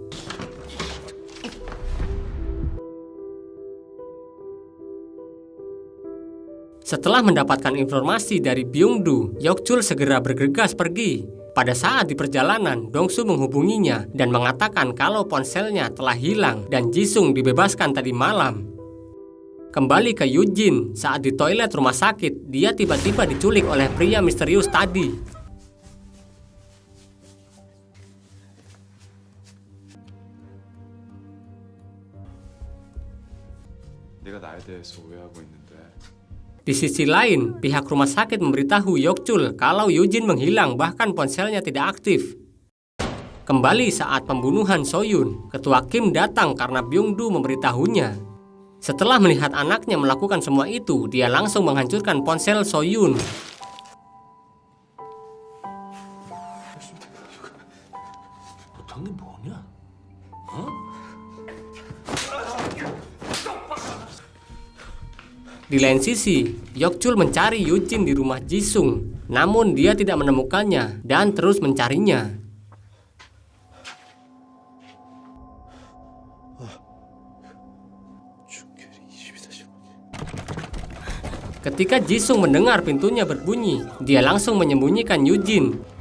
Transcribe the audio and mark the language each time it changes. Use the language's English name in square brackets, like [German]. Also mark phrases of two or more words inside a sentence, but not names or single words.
[Indonesian] Setelah mendapatkan informasi dari Byung-do, Yok-chul segera bergegas pergi. Pada saat di perjalanan, Dong-su menghubunginya dan mengatakan kalau ponselnya telah hilang dan Jisung dibebaskan tadi malam. Kembali ke Eugene, saat di toilet rumah sakit, dia tiba-tiba diculik oleh pria misterius tadi. [Korean] 네가 나에 대해서 오해하고 있는데 [Indonesian] Di sisi lain, pihak rumah sakit memberitahu Yokchul kalau Eugene menghilang bahkan ponselnya tidak aktif. Kembali saat pembunuhan Soyun, ketua Kim datang karena Byung-do memberitahunya. Setelah melihat anaknya melakukan semua itu, dia langsung menghancurkan ponsel Soyun. [Korean] 못한 게 뭐냐? [Indonesian] Di lain sisi, Yokchul mencari Eugene di rumah Jisung, namun dia tidak menemukannya dan terus mencarinya. Ketika Jisung mendengar pintunya berbunyi, dia langsung menyembunyikan Eugene.